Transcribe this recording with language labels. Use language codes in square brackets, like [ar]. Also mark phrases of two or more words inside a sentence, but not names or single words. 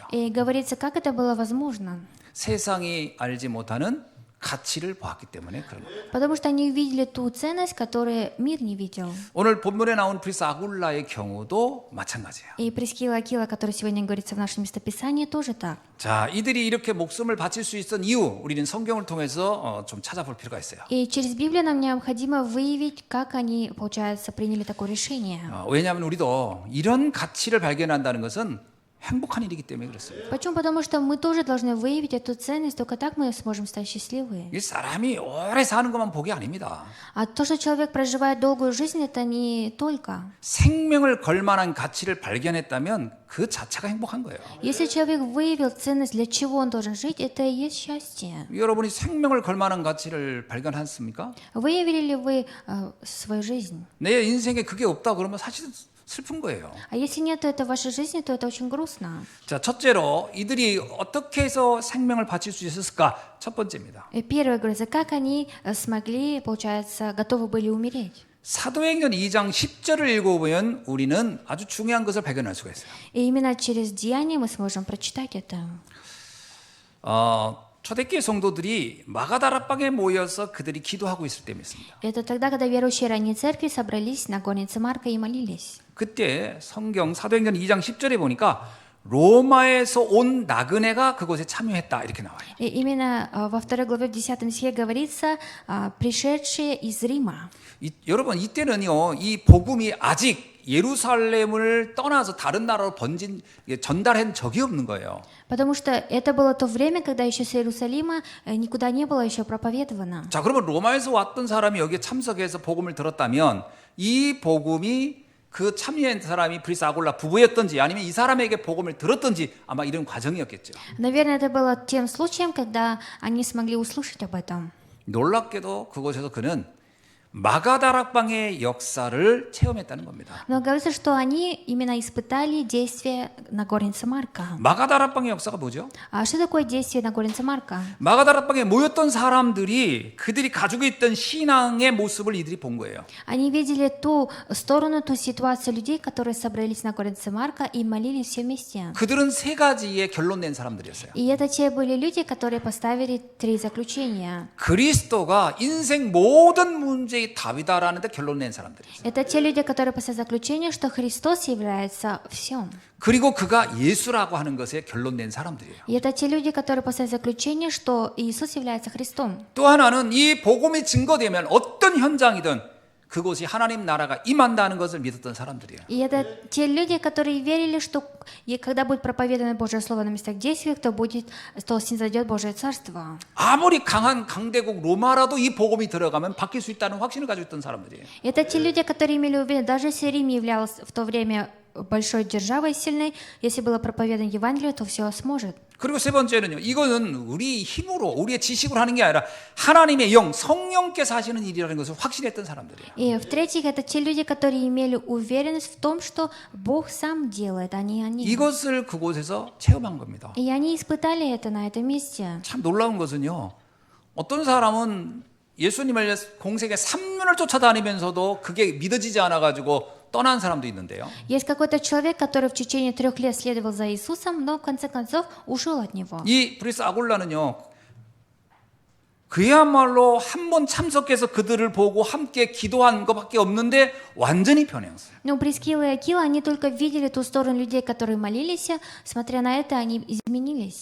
[ru] И говорится, как это было возможно. [ko] 세상이 알지 못하는 가치를 보았기 때문에 그런 거예요. [ru] Потому что они увидели ту ценность, которую мир не видел. [ko] 오늘 본문에 나온 브리스 아굴라의 경우도 마찬가지예요. [ru] И Прискила и Акила, который сегодня говорится в нашем местописании, тоже так. [ko] 자, 이들이 이렇게 목숨을 바칠 수 있었던 이유, 우리는 성경을 통해서 좀 찾아볼 필요가 있어요. [ru] И через Библию нам необходимо выявить, как они, получается, приняли такое решение. [ko] 왜냐하면 우리도 이런 가치를 발견한다는 것은 행복한 일이기 때문에 그렇습니다. [ru] Почему? Потому что мы тоже должны выявить эту ценность, только так мы сможем стать счастливы. [ko] 이 사람이 오래 사는 것만 복이 아닙니다. [ru] А то, что человек проживает долгую жизнь, это не только. [ko] 생명을 걸 만한 가치를 발견했다면 그 자체가 행복한 거예요. [ru] Если человек выявил ценность, для чего он должен жить, это и есть счастье. [ko] 여러분이 생명을 걸 만한 가치를 발견했습니까? [ru] Выявили ли вы свою жизнь? [ko] 내 인생에 그게 없다 그러면 사실 슬픈 거예요. [ru] А если нет этого в вашей жизни, то это очень грустно. [ko] 자, 첫째로 이들이 어떻게 해서 생명을 바칠 수 있었을까? 첫 번째입니다. [ru] И первое, говорится, как они смогли, получается, готовы были умереть. [ko] 사도행전 2장 10절을 읽어보면 우리는 아주 중요한 것을 발견할 수가 있어요. [ru] И именно через деяние мы сможем прочитать это. [ko] 초대교회 성도들이 마가다락방에 모여서 그들이 기도하고 있을 때였습니다. [ru] Это тогда, когда верующие ранней церкви собрались на горнице Марка и молились. [ko] 그때 성경 사도행전 2장 10절에 보니까 로마에서 온 나그네가 그곳에 참여했다 이렇게 나와요. [ru] И именно во второй главе в 10 стихе говорится, пришедшие из Рима. [ko] 여러분 이때는요 이 복음이 아직 예루살렘을 떠나서 다른 나라로 전달한 적이 없는 거예요. [ru] Потому что это было то время, когда еще с Иерусалима никуда не было еще проповедовано. [ko] 자, 그러면 로마에서 왔던 사람이 여기에 참석해서 복음을 들었다면 이 복음이 그 참여한 사람이 브리스 아굴라 부부였던지 아니면 이 사람에게 복음을 들었던지 아마 이런 과정이었겠죠. [ru] Наверное, это было тем случаем, когда они смогли услышать об этом. [ko] 놀랍게도 그곳에서 그는 마가다락방의 역사를 체험했다는 겁니다. [ru] Но говорится, что они именно испытали действие на горнице Марка. [ko] 마가다락방의 역사가 뭐죠? [ru] А что такое действие на горнице Марка? [ko] 마가다락방에 모였던 사람들이 그들이 가지고 있던 신앙의 모습을 이들이 본 거예요. [ru] Они видели ту сторону, ту ситуацию людей, которые собрались на горнице Марка и молились все вместе. [ko] 그들은 세 가지의 결론 낸 사람들이었어요. [ru] И это те были люди, которые поставили 3 заключения. [ko] 그리스도가 인생 모든 문제의 답이다라는 데 결론 낸 사람들이었어요. [ru] Это те люди, которые поставили заключение, что Христос является всем. [ko] 그리고 그가 예수라고 하는 것에 결론 낸 사람들이에요. [ru] И это те люди, которые поставили заключение, что Иисус является Христом. [ko] 또 하나는 이 복음이 증거되면 어떤 현장이든 그곳이 하나님 나라가 임한다는 것을 믿었던 사람들이에요. [ru] И это те люди, которые верили, что когда будет проповедано Божье Слово на местах действий, то снизойдет Божье Царство. [ko] 아무리 강한 강대국 로마라도 이 복음이 들어가면 바뀔 수 있다는 확신을 가지고 있던 사람들이에요. [ru] Это те люди, которые имели уверенность, даже если Рим являлся в то время большой державой сильной, если было проповедано Евангелие, то все сможет. [ko] 그리고 세 번째는요. 이거는 우리 힘으로 우리의 지식으로 하는 게 아니라 하나님의 영, 성령께서 하시는 일이라는 것을 확신했던 사람들이에요. [ru] И в-третьих, это те люди, которые имели уверенность в том, что Бог сам делает, а не они. [ko] 이것을 그곳에서 체험한 겁니다. [ru] И они испытали это на этом месте. [ko] 참 놀라운 것은요. 어떤 사람은 예수님을 공생에 3년을 쫓아다니면서도 그게 믿어지지 않아가지고 떠난 사람도 있는데요. [ru] Есть какой-то человек, который в течение 3 лет следовал за Иисусом, но в конце концов ушел от него. [ko] 이 브리스 아굴라는요. 그야말로 한 번 참석해서 그들을 보고 함께 기도한 것밖에 없는데 완전히 변했어요. [ru] Но Прискила и Акила, они только видели ту сторону людей, которые молились, смотря на это, они изменились.